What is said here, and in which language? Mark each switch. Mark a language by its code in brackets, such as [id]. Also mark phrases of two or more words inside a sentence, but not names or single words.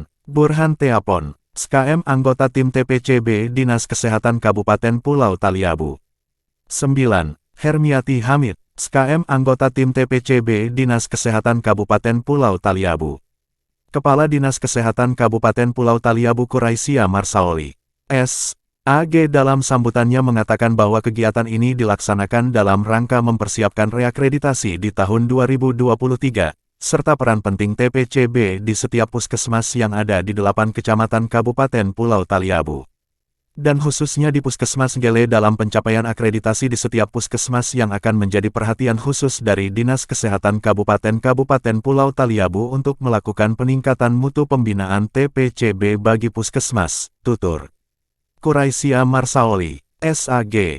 [id] Burhan Teapon, SKM, anggota Tim TPCB Dinas Kesehatan Kabupaten Pulau Taliabu. 9. Hermiati Hamid, SKM, anggota Tim TPCB Dinas Kesehatan Kabupaten Pulau Taliabu. Kepala Dinas Kesehatan Kabupaten Pulau Taliabu Quraisya Marsaoli, SAG, dalam sambutannya mengatakan bahwa kegiatan ini dilaksanakan dalam rangka mempersiapkan reakreditasi di tahun 2023, serta peran penting TPCB di setiap puskesmas yang ada di 8 kecamatan Kabupaten Pulau Taliabu, dan khususnya di Puskesmas Nggele dalam pencapaian akreditasi di setiap puskesmas yang akan menjadi perhatian khusus dari Dinas Kesehatan Kabupaten Pulau Taliabu untuk melakukan peningkatan mutu pembinaan TPCB bagi puskesmas, tutur Quraisya Marsaoli, SAG.